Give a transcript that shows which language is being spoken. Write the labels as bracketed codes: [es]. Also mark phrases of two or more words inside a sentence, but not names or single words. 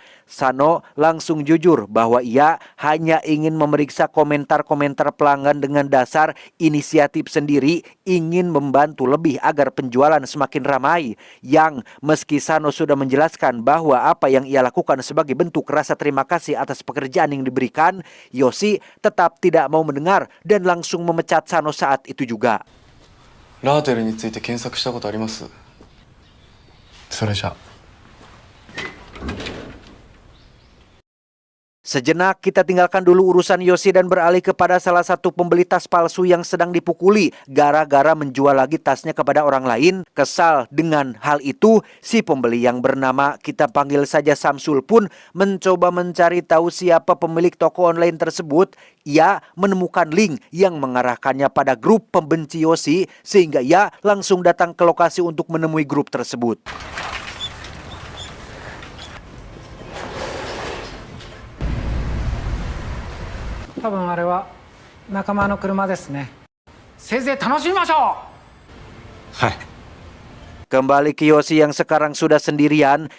[id] Sano langsung jujur bahwa ia hanya ingin memeriksa komentar-komentar pelanggan dengan dasar inisiatif sendiri, ingin membantu lebih agar penjualan semakin ramai. Yang meski Sano sudah menjelaskan bahwa apa yang ia lakukan sebagai bentuk rasa terima kasih atas pekerjaan yang diberikan, Yosi tetap tidak mau mendengar dan langsung memecat Sano saat itu juga. [ja] ラーテルについて検索したことあります？それじゃ。 [id] Sejenak kita tinggalkan dulu urusan Yosi dan beralih kepada salah satu pembeli tas palsu yang sedang dipukuli gara-gara menjual lagi tasnya kepada orang lain. Kesal dengan hal itu, si pembeli yang bernama kita panggil saja Samsul pun mencoba mencari tahu siapa pemilik toko online tersebut. Ia menemukan link yang mengarahkannya pada grup pembenci Yosi sehingga ia langsung datang ke lokasi untuk menemui grup tersebut. [ja] 多分あれは仲間の車ですね。せいぜい楽しみましょう。はい。 [id] Kembali ke Yosi yang sekarang sudah sendirian.